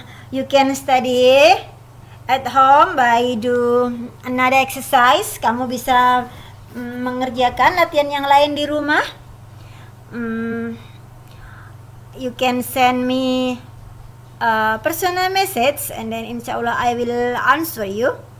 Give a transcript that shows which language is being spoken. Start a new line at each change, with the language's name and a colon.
English: You can study at home by do another exercise.
Indonesian: Kamu bisa mengerjakan latihan yang lain di rumah.
English: You can send me a personal message and then insyaallah I will answer you.